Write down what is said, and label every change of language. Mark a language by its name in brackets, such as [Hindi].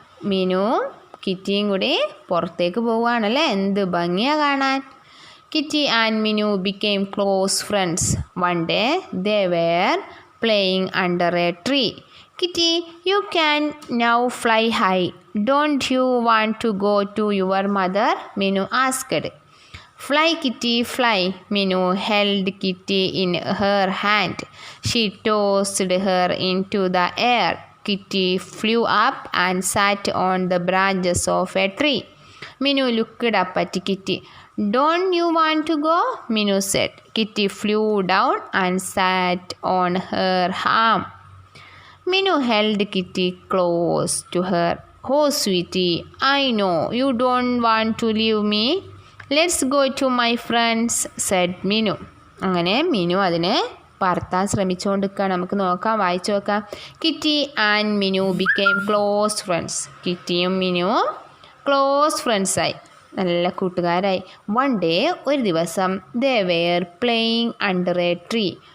[Malayalam] മിനു കിറ്റിയും കൂടി പുറത്തേക്ക് പോവുകയാണല്ലേ, എന്ത് ഭംഗിയാണ് കാണാൻ. [English] Kitty and Minu became close friends. One day they were playing under a tree. Kitty, you can now fly high. Don't you want to go to your mother? Minu asked. Fly, Kitty, fly. Minu held Kitty in her hand. She tossed her into the air. Kitty flew up and sat on the branches of a tree. Minu looked up at Kitty. Don't you want to go? Minu said. Kitty flew down and sat on her arm. Minu held Kitty close to her. Oh, sweetie, I know you don't want to leave me. Let's go to my friends, said Minu. [Malayalam] അങ്ങനെ മിനു അതിനെ പറത്താൻ ശ്രമിച്ചുകൊണ്ടിരിക്കുകയാണ്. നമുക്ക് നോക്കാം, വായിച്ചു നോക്കാം. [English] Kitty and Minu became close friends. [Malayalam] കിറ്റിയും മിനുവും close ഫ്രണ്ട്സായി, നല്ല കൂട്ടുകാരായി. [English] one day, [Malayalam] ഒരു ദിവസം, [English] They were playing under a tree.